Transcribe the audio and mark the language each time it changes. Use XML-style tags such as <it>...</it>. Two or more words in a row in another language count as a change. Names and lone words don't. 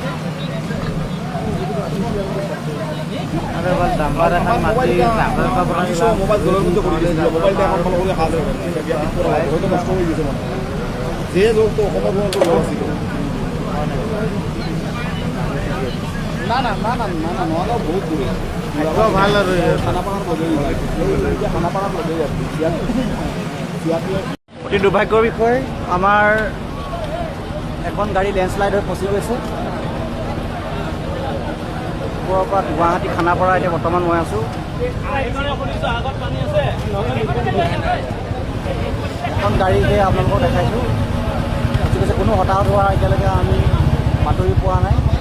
<bn>মোবাইল জলের মধ্যে করে দিয়েছিল মোবাইলটা এখন ভালো করে কাজ হয়তো নষ্ট হয়ে গেছে মানে যে জল তো কমর জল জল ছিল না না না না না না নগাঁও বহুত দূরে ভালো খানাপাড়ার মধ্যে খানাপাড়ার মধ্যে</bn> <as>অতি দুৰ্ভাগ্যৰ বিষয় আমাৰ এখন গাড়ী লেণ্ডশ্লাইড হৈ ফচি গৈছে ওপৰৰ পৰা গুৱাহাটী খানাপাৰা এতিয়া বৰ্তমান মই আছোঁ এখন গাড়ীকে আপোনালোকক দেখাইছোঁ ঠিক আছে কোনো হতাহত হোৱা এতিয়ালৈকে আমি বাতৰি পোৱা নাই</as>